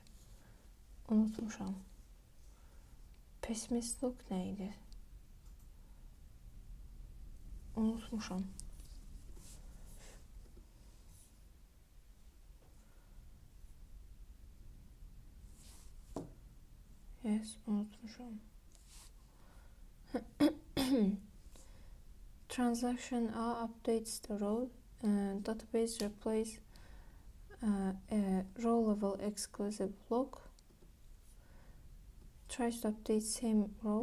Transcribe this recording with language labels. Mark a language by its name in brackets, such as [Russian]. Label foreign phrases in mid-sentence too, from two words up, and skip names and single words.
[Azerbaijani] Unutmuşam. Pessimist block nə idi? Unutmuşam. Yes, unutmuşam. [English] Transaction A updates the role. Database replace a row level exclusive block. Tries to update same row.